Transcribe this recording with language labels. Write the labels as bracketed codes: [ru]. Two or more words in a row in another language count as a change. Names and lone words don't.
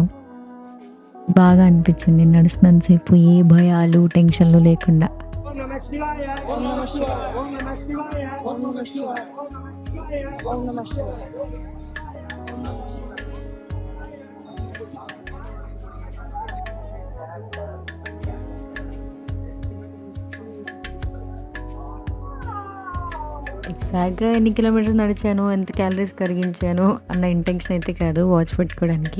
[te] బాగా అనిపించింది నడుస్తున్నంతసేపు, ఏ భయాలు టెన్షన్లు లేకుండా. [sa] ॐ नमः शिवाय, ॐ नमः शिवाय, ॐ नमः शिवाय, ॐ नमः शिवाय, ॐ नमः शिवाय, ॐ नमः शिवाय. [te] ఎగ్జాక్ట్గా ఎన్ని కిలోమీటర్స్ నడిచాను, ఎంత క్యాలరీస్ కరిగించాను అన్న ఇంటెన్షన్ అయితే కాదు, వాచ్ పెట్టుకోవడానికి.